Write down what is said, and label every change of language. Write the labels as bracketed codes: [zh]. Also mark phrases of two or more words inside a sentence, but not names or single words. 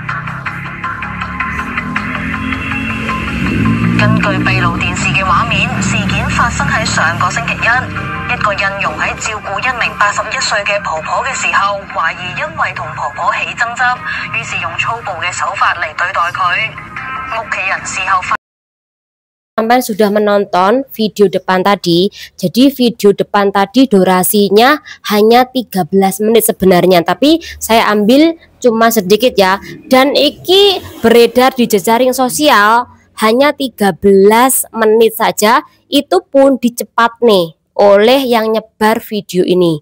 [yue] 根據閉路電視嘅畫面，事件發生喺上個星期一個印傭喺照顧一名81歲嘅婆婆嘅時候，懷疑因為同婆婆起爭執，於是用粗暴嘅手法嚟對待佢。屋企人事後發。 [id] Sampai sudah menonton video depan tadi. Jadi video depan tadi durasinya hanya 13 menit sebenarnya, tapi saya ambil cuma sedikit ya. Dan iki beredar di jejaring sosial hanya 13 menit saja, itu pun dicepat nih oleh yang nyebar video ini.